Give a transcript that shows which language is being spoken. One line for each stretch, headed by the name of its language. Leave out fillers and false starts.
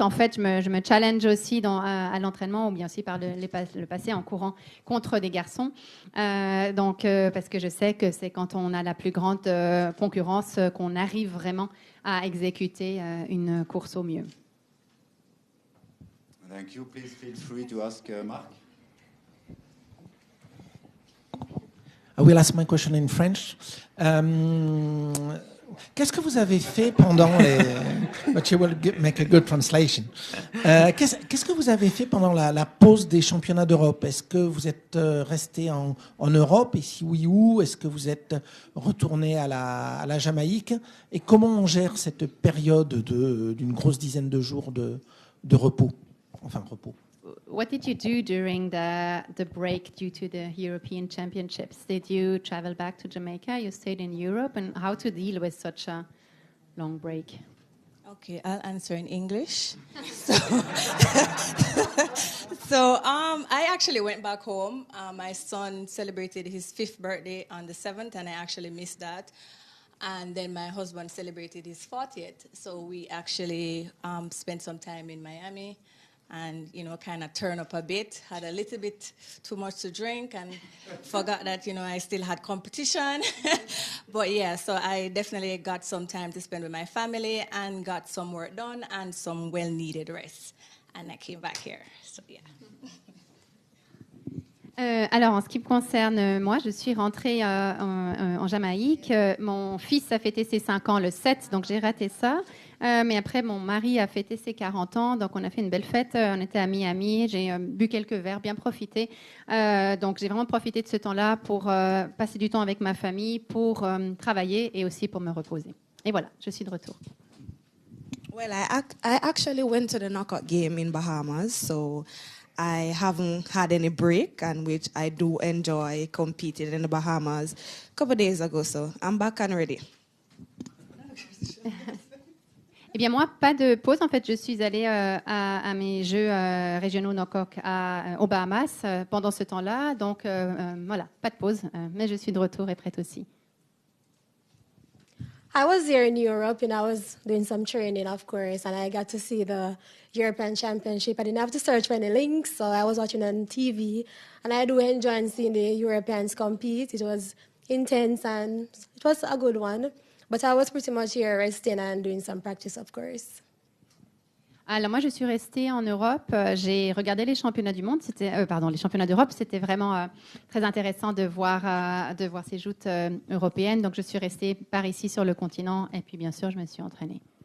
French: En fait, je me challenge aussi à l'entraînement ou bien aussi par le passé en courant contre des garçons. Parce que je sais que c'est quand on a la plus grande concurrence qu'on arrive vraiment à exécuter une course au mieux.
English: Thank you. Please feel free to ask Marc. I will ask my question in French.
French: Qu'est-ce que vous avez fait pendant les...
English: But you will make a good translation.
French: Qu'est-ce que vous avez fait pendant la pause des championnats d'Europe? Est-ce que vous êtes resté en Europe? Et si oui, où? Est-ce que vous êtes retourné à la Jamaïque? Et comment on gère cette période d'une grosse dizaine de jours de repos? Enfin, repos.
English: What did you do during the break due to the European Championships? Did you travel back to Jamaica? You stayed in Europe, and how to deal with such a long break? Okay, I'll answer in English. I actually went back home. My son celebrated his 5th birthday on the 7th, and I actually missed that. And then my husband celebrated his 40th. So we actually spent some time in Miami. And, kind of turn up a bit, had a little bit too much to drink and forgot that, I still had competition. But yeah, so I definitely got some time to spend with my family and got some work done and some well-needed rest. And I came back here, so yeah.
French: Alors, en ce qui me concerne, moi, je suis rentrée en Jamaïque. Mon fils a fêté ses 5 ans le 7, donc j'ai raté ça. Mais après, mon mari a fêté ses 40 ans, donc on a fait une belle fête. On était à Miami, j'ai bu quelques verres, bien profité. Donc, j'ai vraiment profité de ce temps-là pour passer du temps avec ma famille, pour travailler et aussi pour me reposer. Et voilà, je suis de retour.
English: Well, I actually went to the knockout game in Bahamas, so I haven't had any break, and which I do enjoy competing in the Bahamas a couple of days ago, so I'm back and ready.
French: Eh bien, moi, pas de pause. En fait, je suis allée à mes Jeux régionaux knockout aux Bahamas pendant ce temps-là. Donc, voilà, pas de pause. Mais je suis de retour et prête aussi.
English: I was here in Europe and I was doing some training, of course, and I got to see the European Championship. I didn't have to search for any links, so I was watching on TV. And I do enjoy seeing the Europeans compete. It was intense and it was a good one. But I was pretty much here resting and doing some practice, of course.
French: Alors moi, je suis restée en Europe. J'ai regardé les championnats du monde. Les championnats d'Europe. C'était vraiment très intéressant de voir ces joutes européennes. Donc, je suis restée par ici sur le continent. Et puis, bien sûr, je me suis entraînée.